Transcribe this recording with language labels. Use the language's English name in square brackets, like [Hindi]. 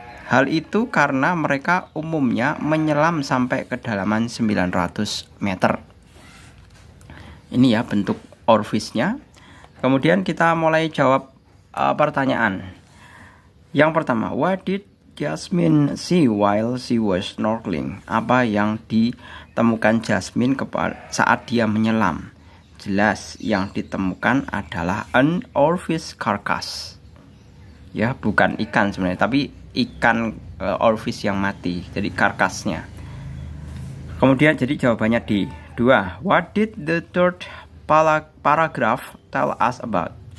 [Indonesian] Hal itu karena mereka umumnya menyelam sampai kedalaman 900 meter. Ini ya bentuk orfishnya. Kemudian kita mulai jawab pertanyaan. Yang pertama, [English] what did Jasmine see while she was snorkeling? [Indonesian] Apa yang ditemukan Jasmine saat dia menyelam? Jelas, yang ditemukan adalah [English] an orfish carcass. [Indonesian] Ya, bukan ikan sebenarnya, tapi ikan orfish yang mati, jadi karkasnya. Kemudian jadi jawabannya D. 2. [English] What did the third paragraph tell us about?